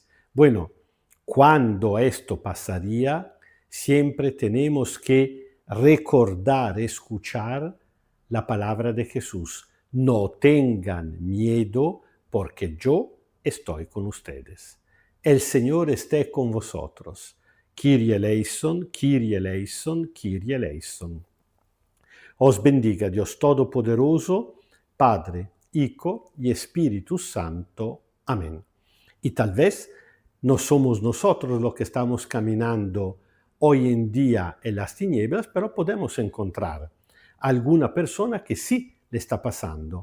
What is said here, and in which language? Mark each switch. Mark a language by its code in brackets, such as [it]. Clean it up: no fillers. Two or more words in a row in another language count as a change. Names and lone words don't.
[es] Bueno, cuando esto pasaría, siempre tenemos que recordar, escuchar la palabra de Jesús. No tengan miedo porque yo estoy con ustedes. El Señor esté con vosotros. [el] Kyrie eleison, Kyrie eleison, Kyrie eleison. [es] Os bendiga Dios Todopoderoso, Padre, Hijo y Espíritu Santo. Amén. Y tal vez no somos nosotros los que estamos caminando hoy en día en las tinieblas, pero podemos encontrar alguna persona que sí le está pasando.